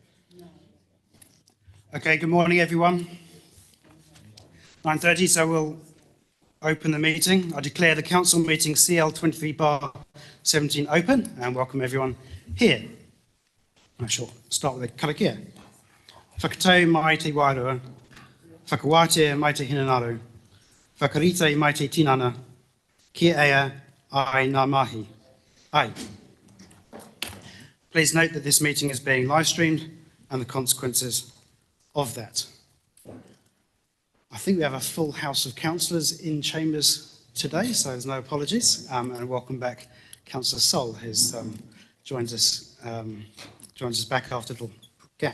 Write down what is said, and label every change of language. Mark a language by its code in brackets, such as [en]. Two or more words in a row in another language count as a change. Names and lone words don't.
[en] Okay, good morning, everyone. 9:30, so we'll open the meeting. I declare the council meeting CL23/17 open and welcome everyone here. I shall start with a karakia. [mi] Whakatau mai te wairua, whakawātea mai te hinanaru, whakarite mai te tinana, kia ea ai ngā mahi. Ai. [en] Please note that this meeting is being live streamed and the consequences of that. I think we have a full house of councillors in chambers today, so there's no apologies. And welcome back, Councillor Sol, who's joins us back after a little gap.